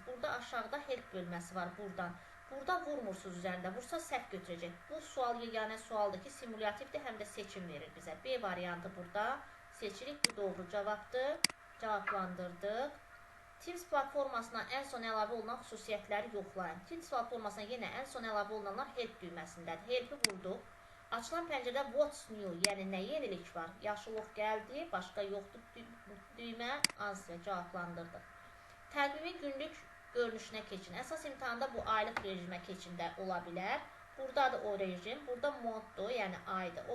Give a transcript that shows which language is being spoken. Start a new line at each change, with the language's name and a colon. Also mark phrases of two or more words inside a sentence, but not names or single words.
Azerbaijani: Burada aşağıda help bölməsi var, buradan. Burada vurmursunuz üzərində, vursa səhv götürəcək. Bu sual yeganə sualdır ki, simulyativdir, həm də seçim verir bizə. B variantı burada seçirik, bu doğru cavabdır. Cavablandırdıq. Teams platformasına ən son əlavə olunan xüsusiyyətləri yoxlayın. Teams platformasına yenə ən son əlavə olunanlar help düyməsindədir. Help-i vurduq. Açılan pəncərədə
English: What's New,
Azerbaijani: yəni nə yenilik var? Yaşıl ox gəldi, başqa yoxdur düymə, answer cavablandırdıq. Təqvimin günlük görünüşünə keçin. Əsas imtahanda bu aylıq rejimə keçində ola bilər. Buradadır o rejim, burada moddur, yəni aydır.